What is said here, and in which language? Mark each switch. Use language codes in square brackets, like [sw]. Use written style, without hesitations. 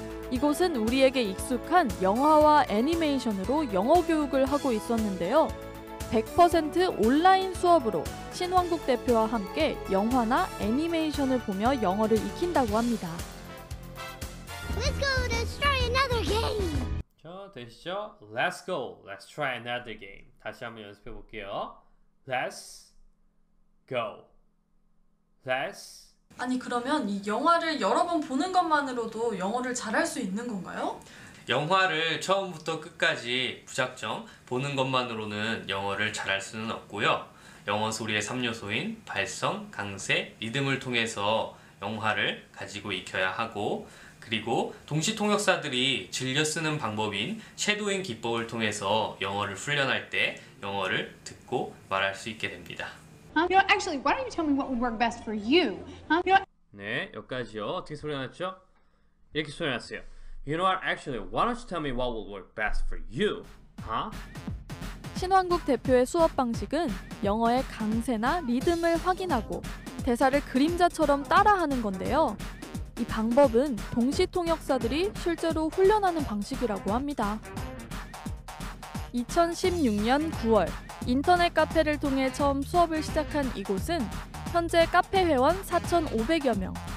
[ko] 이곳은 우리에게 익숙한 영화와 애니메이션으로 영어 교육을 하고 있었는데요. 100% 온라인 수업으로 신왕국 대표와 함께 영화나 애니메이션을 보며 영어를 익힌다고 합니다. [en] Let's go, let's try another game. [ko] 저 되시죠? [en] Let's go, let's try another game. [ko] 다시 한번 연습해 볼게요. [en] Let's go. Let's. [ko] 아니 그러면 이 영화를 여러 번 보는 것만으로도 영어를 잘할 수 있는 건가요? 영화를 처음부터 끝까지 무작정 보는 것만으로는 영어를 잘할 수는 없고요. 영어 소리의 3요소인 발성, 강세, 리듬을 통해서 영화를 가지고 익혀야 하고, 그리고 동시통역사들이 즐겨 쓰는 방법인 쉐도잉 기법을 통해서 영어를 훈련할 때 영어를 듣고 말할 수 있게 됩니다. [en] Actually, why don't you tell me what would work best for you? [ko] 네, 여기까지요. 어떻게 소리 났죠? 이렇게 소리 났어요. [en] You know what? Actually, why don't you tell me what will work best for you? [ko] 신왕국 대표의 수업 방식은 영어의 강세나 리듬을 확인하고 대사를 그림자처럼 따라하는 건데요. 이 방법은 동시통역사들이 실제로 훈련하는 방식이라고 합니다. 2016년 9월 인터넷 카페를 통해 처음 수업을 시작한 이곳은 현재 카페 회원 4,500여 명.